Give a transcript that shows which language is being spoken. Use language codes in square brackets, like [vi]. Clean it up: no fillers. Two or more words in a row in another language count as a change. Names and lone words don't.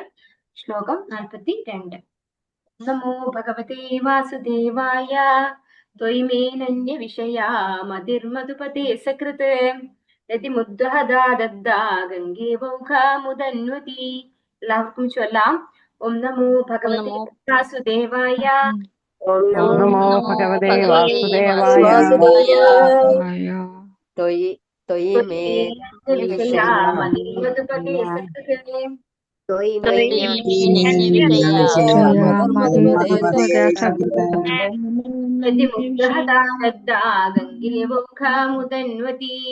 [ml] ശ്ലോകം 42. [sa] നമോ ഭഗവതേ വാസുദേവായ ത്വയിമേനന്യ വിഷയാ മതിർമധുപതേ സകൃത് രതിമുദ്വഹദാദദ്ദാ ഗംഗേ വൗഖാമുദന്വതി. [ml] എല്ലാവർക്കും ചൊല്ലാം. [sa] ഓം നമോ ഭഗവതേ नमो വാസുദേവായ. ഓം ओम നമോ नमो भगवते वासुदेवाय। വാസുദേവായ. ത്വയി ത്വയി മേ ത്വയിമേനന്യ വിഷയാ മതിർമധുപതേ സകൃത് ത്വയി മേ विषया രതിമുദ്വഹദാദദ്ദാ ഗംഗേ വൗഖാമുദന്വതി.